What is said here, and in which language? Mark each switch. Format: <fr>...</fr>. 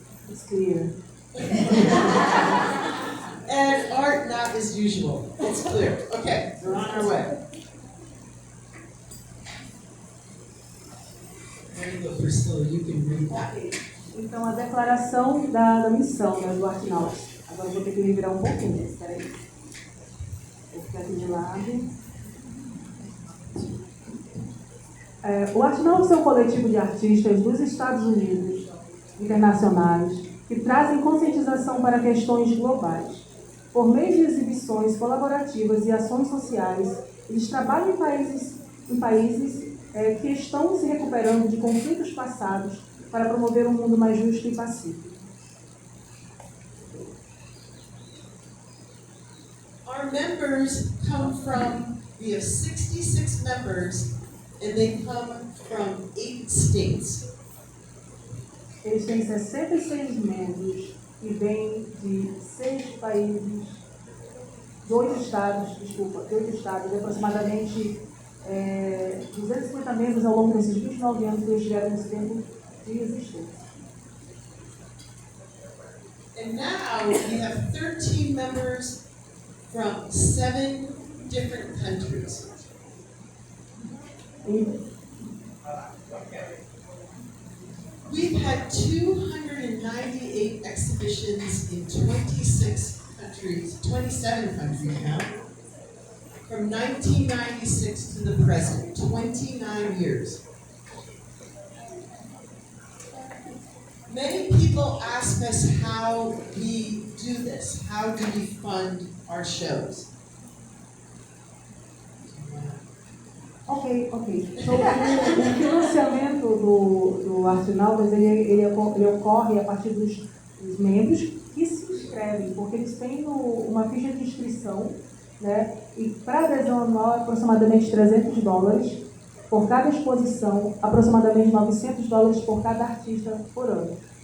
<en>It's clear. And art not as usual. It's clear. Okay, we're on our way. There you go, Priscilla, you can read that.</en> <pt>Então, a declaração da missão, né, do Artnauts. Agora eu vou ter que me virar um pouquinho, espera aí. Vou ficar aqui de lado. O Artnauts é um coletivo de artistas dos Estados Unidos, internacionais, que trazem conscientização para questões globais. Por meio de exibições colaborativas e ações sociais, eles trabalham em países que estão se recuperando de conflitos passados para promover um mundo mais justo e pacífico.</pt> <en>Our members come from, we have 66 members, and they come from 8 states.</en> <pt>Eles têm 66 membros e vêm de 6 países, de 8 estados, de aproximadamente 250 membros ao longo desses 29 anos que eles tiveram nesse tempo de existência.</pt> <en>And now we have 13 members from 7 different countries. We've had 298 exhibitions in 27 countries now, from 1996 to the present, 29 years. Many people ask us how we do this, how do we fund our shows? Ok.</en> <pt>Então, o financiamento do Artnauts, ele ocorre a partir dos membros que se inscrevem, porque eles têm uma ficha de inscrição, né? E para adesão anual é aproximadamente $300 por cada exposição, aproximadamente $900 por cada artista por ano.</pt>